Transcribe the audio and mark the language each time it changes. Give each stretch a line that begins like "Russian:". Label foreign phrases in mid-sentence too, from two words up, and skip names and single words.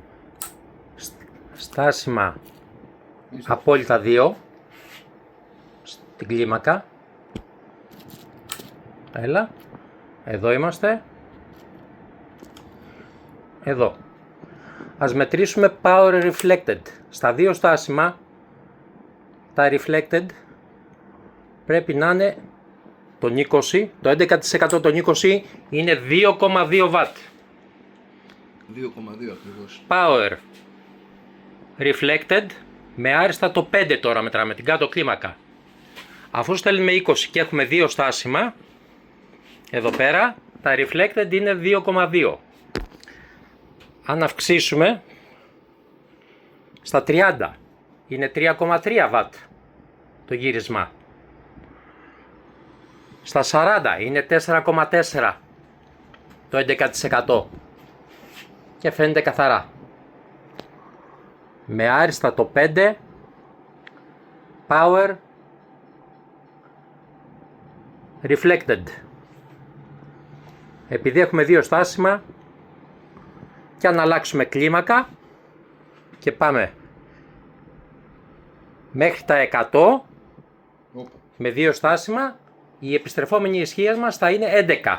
Greek: Στάσιμα απόλυτα 2 στην κλίμακα. Έλα. Εδώ είμαστε. εδώ. Ας μετρήσουμε
English: power reflected.
Greek: Στα δύο στάσιμα τα reflected πρέπει να είναι τον 20, το 11% των 20 είναι 2,2 W. 2,2 ακριβώς.
English: Power reflected
Greek: με άριστα το 5 τώρα μετράμε την κάτω κλίμακα. Αφού στέλνουμε 20 και έχουμε δύο στάσιμα, εδώ πέρα τα reflected είναι 2,2. Αν αυξήσουμε στα 30 είναι 3,3 W το γύρισμα. Στα 40 είναι 4,4 το 11% και φαίνεται καθαρά. Με άριστα το 5
English: power reflected.
Greek: Επειδή έχουμε δύο στάσιμα και αν αλλάξουμε κλίμακα και πάμε μέχρι τα 100 με δύο στάσιμα, η επιστρεφόμενη ισχύα μας θα είναι 11.